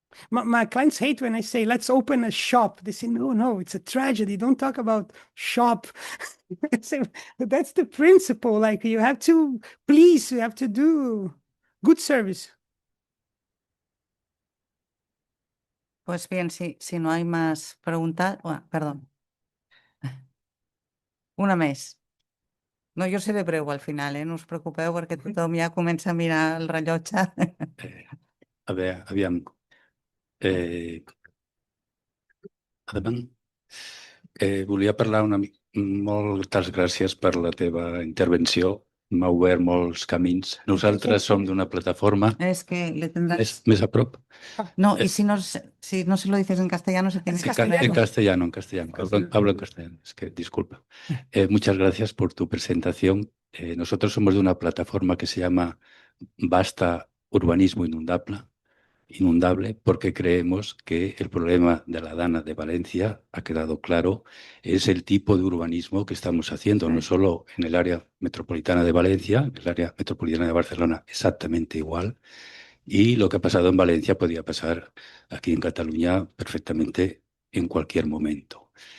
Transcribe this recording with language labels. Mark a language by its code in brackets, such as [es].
[en] My clients hate when I say, let's open a shop. They say, no, it's a tragedy. Don't talk about shop. I say, that's the principle. Like you have to please, you have to do good service. [es] Pues bien, si no hay más preguntas, perdón. [ca] Una més. No, jo seré breu al final, no us preocupeu perquè tothom ja comença a mirar el rellotge. A veure, aviam. Endavant. Volia parlar una mica. Moltes gràcies per la teva intervenció. M'ha obert molts camins. Nosaltres som d'una plataforma. [es] Es que le tendrás... [ca] Més a prop. [es] No, y si no se lo dices en castellano, se tiene que En castellano. Hablo en castellano. Es que, disculpa. Muchas gracias por tu presentación. Nosotros somos de una plataforma que se llama Basta Urbanismo Inundable, porque creemos que el problema de la Dana de Valencia, ha quedado claro, es el tipo de urbanismo que estamos haciendo, no solo en el área metropolitana de Valencia, en el área metropolitana de Barcelona exactamente igual, y lo que ha pasado en Valencia podía pasar aquí en Cataluña perfectamente en cualquier momento.